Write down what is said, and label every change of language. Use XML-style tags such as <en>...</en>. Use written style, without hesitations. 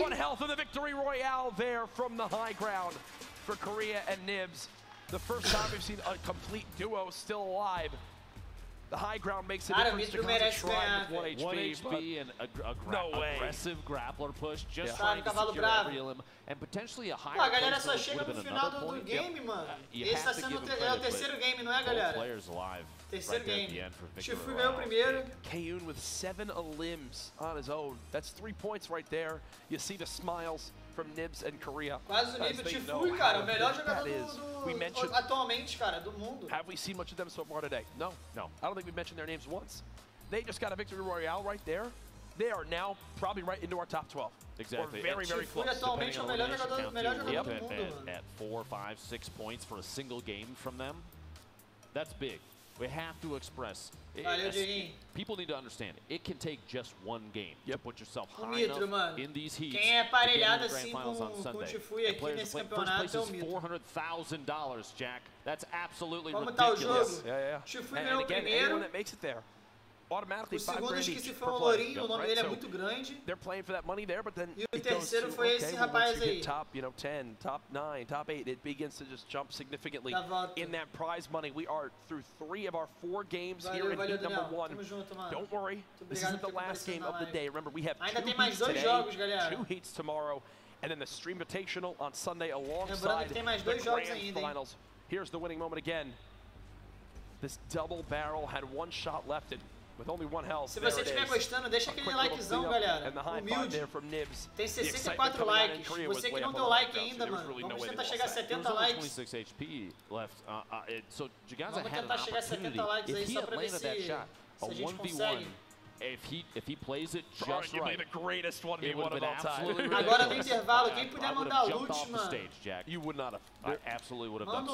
<en>one health in the victory royale there from the high ground for Korea and Nibs. The first time we've seen a complete duo still alive. The high ground makes a difference to concentrate with 1 HP and aggressive grappler push, just trying to secure every elim, and potentially a higher.</en> <pt>A galera só chega no final do game, mano. Esse tá sendo o terceiro game, não é, galera? Terceiro game. Tfue ganhou o primeiro.</pt> <en>Kayun with 7 elims on his own. That's 3 points right there. You see the smiles from Nibs and Korea.</en> <pt>Quase o nível Tfue, cara, o melhor jogador atualmente, cara, do mundo.</pt> <en>Have we seen much of them so far today? No. I don't think we've mentioned their names once. They just got a victory royale right there. They are now probably right into our top 12. Exactly. We're very, very close.</en> <pt>Atualmente é o melhor jogador do mundo, mano.</pt> <en>At 4, 5, 6 points for a single game from them, that's big. We have to express. People need to understand, it can take just one game to put yourself high enough in these heats.</en> <pt>Quem é aparelhado assim com o Tfue aqui nesse campeonato é o Mitro.</pt> <en>$400,000, Jack. That's absolutely ridiculous.</en> <pt>tá o jogo? Tfue ganhou o primeiro.</pt> <en>That makes it there. Automatically,</en> <pt>o segundo esqueci foi o Lourinho, o nome dele é muito grande.</pt> <en>They're playing for that money there, but then</en> <pt>e o terceiro foi esse rapaz aí.</pt> <en>Top, 10, top 9, top 8, it begins to just jump significantly in that prize money. We are through 3 of our 4 games here in heat number 1. Don't worry, this isn't the last game of the day. Remember, we have 2 heats today, 2 heats tomorrow, and then the Stream Invitational on Sunday alongside the grand finals. Here's the winning moment again. This double barrel had 1 shot left in. With only 1 health.</en> <pt>Se você estiver gostando, deixa aquele likezão, galera. Humilde. Tem 64 likes. Você que não deu like ainda, mano. Vamos tentar chegar a 70 likes.</pt> <en>26 HP left. So Jaganza</en> <pt>Vamos tentar chegar a 70 likes aí só pra ver se a gente consegue.</pt> <en>If he plays it just right, the greatest 1v1 of all time.</en> <pt>Agora no intervalo, quem puder mandar loot, mano.</pt> <en>You would not have. I absolutely would have done so.</en>